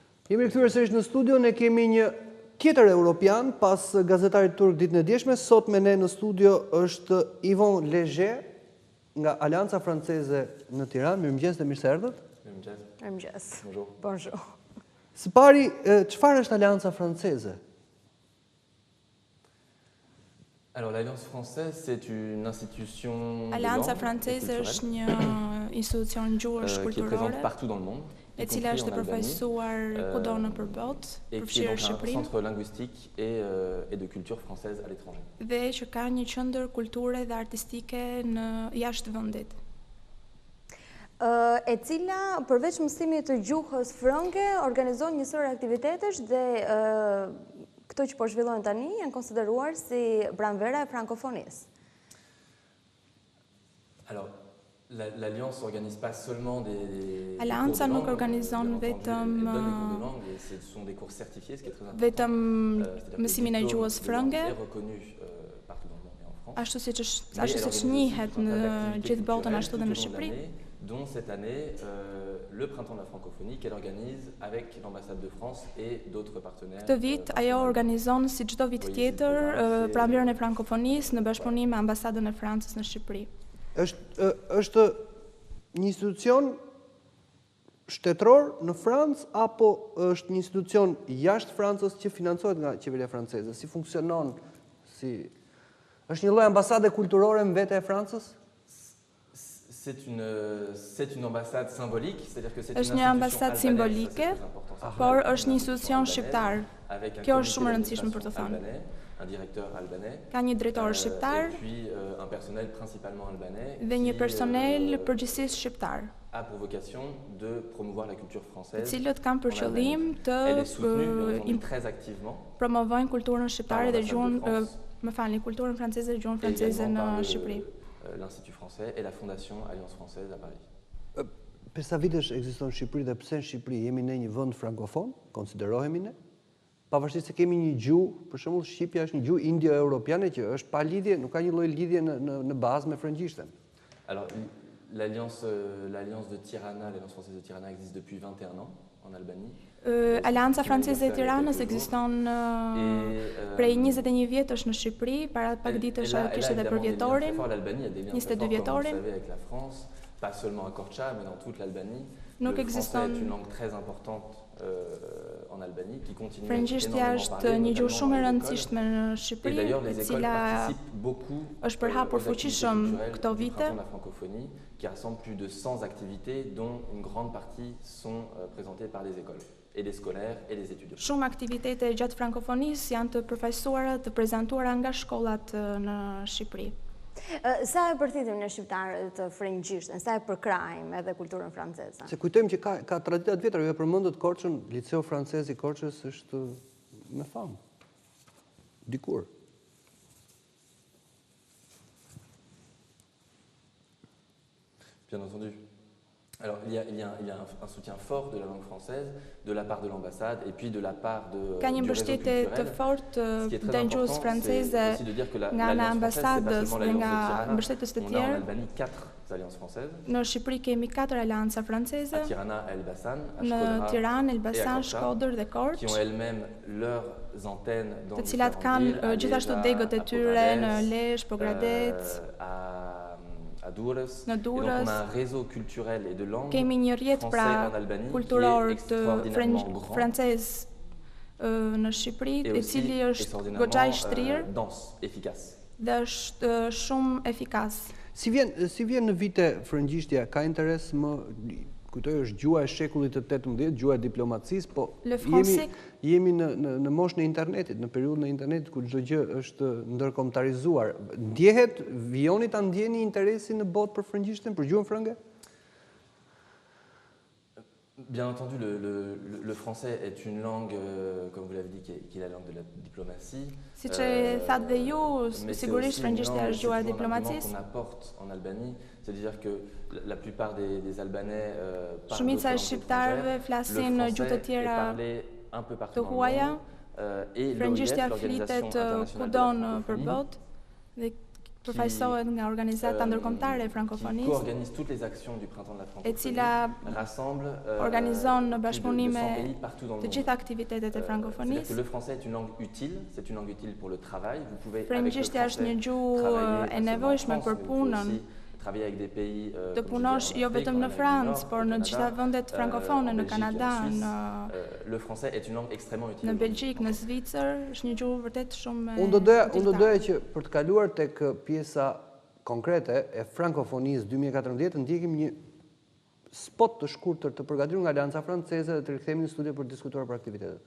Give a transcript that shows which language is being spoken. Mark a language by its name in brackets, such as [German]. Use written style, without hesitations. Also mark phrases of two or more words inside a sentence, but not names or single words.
[Albanian] Jemi rikthyer sërish në studio, ne kemi një tjetër europian pas gazetarit turk ditën e djeshme. Sot me ne në studio është Yvon Leger nga Alianca Franceze në Tiranë. Mirëmëngjes dhe mirë se erdhët. Mirëmëngjes. [French] Bonjour. [Albanian] Së pari, çfarë është Alianca Franceze? [French] Alors, l'Alliance française, c'est une institution [Albanian] Alianca Franceze është një institucion gjuhësh [French] qui est présente [Albanian] kulturore, [French] partout dans le monde, [Albanian] e cila është e përfaqësuar kudo në përbot, [French] et qui est [Albanian] përfshirë [French] donc un [Albanian] Shqipërinë, [French] centre linguistique et de culture française à l'étranger. [Albanian] dhe që ka një qendër kulture dhe artistike në jashtë vendit. E cila përveç mësimit të gjuhës frënge organizon një sër aktivitetesh dhe këto që po zhvillohen tani janë konsideruar si pranvera e frankofonisë. [French] Alors, l'Alliance n'organise pas seulement des [Albanian] Alianca [French] cours de [Albanian] nuk [French] langue, [Albanian] organizon [French] bien entendu, [Albanian] vetëm [French] elle donne des cours de langue et ce sont des cours certifiés, ce qui est très important. [Albanian] vetëm [French] C'est-à-dire que [Albanian] mësimin e [French] le diplôme [Albanian] gjuhës [French] de langue [Albanian] frënge, [French] est reconnu partout dans le monde et en France. [Albanian] ashtu siç [French] Mais [Albanian] ashtu [French] elle [Albanian] siç [French] organise [Albanian] njihet [French] aussi [Albanian] në [French] un tas d'activités [Albanian] gjithë botën [French] culturelles [Albanian] ashtu [French] tout [Albanian] dhe [French] au [Albanian] në [French] long de [Albanian] Shqipëri. [French] l'année, dont cette année le Printemps de la Francophonie qu'elle organise avec l'ambassade de France et d'autres partenaires. [Albanian] Këtë vit ajo organizon si çdo vit tjetër pranverën e frankofonisë në bashkëpunim me ambasadën e Francës në Shqipëri. Është një institucion shtetëror në Francë apo është një institucion jashtë Francës që financohet nga qeveria franceze? Si funksionon? Është një lloj ambasade kulturore në vete e Francës? [French] C'est une ambassade symbolique, c'est-à-dire que c'est [Albanian] Është [French] une [Albanian] një [French] institution [Albanian] ambasad [French] albanaise, [Albanian] simbolike, [French] ça, c'est très important, c'est [Albanian] por [French] une [Albanian] është një [French] institution [Albanian] institucion [French] albanaise, [Albanian] shqiptar. [French] avec un [Albanian] Kjo [French] comité [Albanian] është shumë e rëndësishme për të [French] d'administration [Albanian] thënë. [French] albanais, un directeur albanais, [Albanian] Ka një drejtor shqiptar [French] et puis un personnel principalement albanais [Albanian] dhe një [French] qui, [Albanian] personel përgjithsisht shqiptar, [French] a pour vocation de promouvoir la culture [Albanian] të [French] française. [Albanian] cilët kanë për [French] en [Albanian] qëllim [French] Albanie. [Albanian] të [French] Elle est soutenue bien entendu, très activement [Albanian] promovojnë kulturën shqiptare [French] par [Albanian] dhe [French] l'ambassade de [Albanian] gjuhën, [French] France. [Albanian] më falni, kulturën franceze dhe gjuhën [French] et [Albanian] franceze [French] également [Albanian] në [French] par [Albanian] Shqipëri. [French] l'Institut français et la Fondation Alliance française à Paris. [Albanian] Për sa vitesh ekziston në Shqipëri dhe pse në Shqipëri jemi ne një vend frankofon, konsiderohemi ne? Pavarësisht se kemi një gjuhë, për shembull shqipja është një gjuhë indo-europiane që është pa lidhje, nuk ka një lloj lidhje në bazë me frëngjishten. [French] Alors, l'Alliance de Tirana, l'Alliance française de Tirana existe depuis 21 ans en Albanie. [Albanian] Alianca Franceze e Tiranës ekziston prej 21 vjetësh në Shqipëri, para pak ditësh ajo kishte edhe për vjetorin. [French] L'Albanie a des liens [Albanian] 22 [French] très forts, comme vous le [Albanian] vjetorin. [French] savez, avec la France, pas seulement à Korça, mais dans toute l'Albanie. [Albanian] Nuk [French] Le français [Albanian] ekziston- [French] est une langue très importante en Albanie qui continue [Albanian] Frëngjishtja [French] énormément [Albanian] është [French] parlée, [Albanian] një gjuhë [French] notamment [Albanian] shumë e [French] dans les [Albanian] rëndësishme në [French] écoles. Et [Albanian] Shqipëri, [French] d'ailleurs, [Albanian] e [French] les écoles [Albanian] cila [French] participent beaucoup [Albanian] është përhapur [French] aux activités [Albanian] fuqishëm [French] culturelles [Albanian] këto [French] du [Albanian] vite. [French] Printemps de la Francophonie, qui rassemble plus de 100 activités, dont une grande partie sont présentées par les écoles, et les scolaires et les étudiants. [Albanian] Shumë aktivitete gjatë frankofonisë janë të përfaqësuara, të prezantuara nga shkollat në Shqipëri. Sa e përthitim në shqiptarët të frëngjishten, sa e përkrajmë edhe kulturën franceze? Se kujtojmë që ka tradita të vjetra, ju e përmendët Korçën, Liceu Francez i Korçës është me famë. Dikur. [French] Bien entendu. Alors, il y a un soutien fort de la langue française, de la part de l'ambassade et puis de la part [Albanian] Ka një [French] du réseau [Albanian] mbështetje të [French] culturel. [Albanian] fortë [French] Ce qui est très [Albanian] ndaj gjuhës [French] important, [Albanian] franceze [French] c'est aussi de dire que [Albanian] nga ana [French] l'Alliance française, c'est pas [Albanian] ambasadës [French] seulement [Albanian] dhe [French] l'Alliance [Albanian] nga [French] de Tirana. [Albanian] mbështetës të [French] On a en [Albanian] tjerë. [French] Albanie 4 alliances françaises. [Albanian] Në Shqipëri kemi 4 alianca franceze, [French] À Tirana, à Elbasan, à [Albanian] në [French] Shkodra [Albanian] Tiranë, [French] et à [Albanian] Elbasan, [French] Korça, [Albanian] Shkodër dhe [French] qui [Albanian] Korçë, [French] ont elles-mêmes leurs antennes dans [Albanian] të cilat [French] différentes [Albanian] kanë [French] villes, à [Albanian] gjithashtu [French] Lezhë, [Albanian] degët e [French] à [Albanian] tyre në [French] Pogradec, [Albanian] Lezhë, Pogradec, [French] à Durrës. [Albanian] në [French] Et donc on [Albanian] Durrës. [French] a un réseau culturel et de langue [Albanian] Kemi një rrjet [French] français [Albanian] pra [French] en Albanie [Albanian] kulturor [French] qui est [Albanian] të [French] extraordinairement grand [Albanian] francez në Shqipëri, [French] et [Albanian] i [French] aussi [Albanian] cili është [French] extraordinairement [Albanian] goxha i shtrirë [French] dense, efficace. [Albanian] dhe është shumë efikas. Si vjen në vite frëngjishtja, ka interes më, kujtoj është gjua e shekullit të 18, gjua e diplomacisë, po [French] Le français- [Albanian] jemi në moshën e internetit, në periudhën e internetit ku çdo gjë është ndërkombëtarizuar. Ndjehet, vijoni ta ndjeni interesin në botë për frëngjishtën, për gjuhën frënge? [French] Bien entendu, le français est une langue, comme vous l'avez dit, qui est la langue de la diplomatie. [Albanian] Siç e thatë dhe ju, [French] Mais c'est [Albanian] sigurisht [French] aussi une [Albanian] frëngjishtja [French] langue, [Albanian] është gjuha e [French] c'est toujours un argument [Albanian] diplomacisë. [French] qu'on apporte en Albanie, c'est-à-dire que la plupart des Albanais parlent [Albanian] Shumica e [French] d'autres langues [Albanian] shqiptarëve [French] étrangères. [Albanian] flasin [French] Le [Albanian] gjuhë të [French] français [Albanian] tjera [French] est parlé un peu partout [Albanian] të [French] dans le [Albanian] huaja, [French] monde, et l'OIF, [Albanian] frëngjishtja [French] l'Organisation [Albanian] flitet [French] internationale de la [Albanian] kudo në [French] francophonie, [Albanian] përbot dhe përfaqësohet nga organizata ndërkombëtare e [French] qui [Albanian] frankofonisë, [French] co-organise toutes les actions du printemps de la [Albanian] e [French] francophonie, [Albanian] cila [French] rassemble [Albanian] organizon në [French] plus de [Albanian] bashkëpunime [French] 200 pays partout dans le [Albanian] të [French] monde. [Albanian] gjitha aktivitetet e [French] C'est-à-dire que [Albanian] frankofonisë. [French] le français est une langue utile, c'est une langue utile pour le travail. Vous pouvez avec le [Albanian] Frëngjishtja është një [French] français [Albanian] gjuhë [French] travailler [Albanian] e nevojshme për punën. [French] travailler avec des pays [Albanian] Të punosh jo vetëm në Francë, por në gjitha vendet frankofone, në Kanada, [French] le français est une langue extrêmement utile. [Albanian] në Belgjik, në Zvicër, është një gjuhë vërtet shumë Unë do doja që për të kaluar tek pjesa konkrete e frankofonisë 2014 ndjekim një spot të shkurtër të përgatitur nga Alianca Franceze dhe të rikthehemi në studio për të diskutuar për aktivitetet.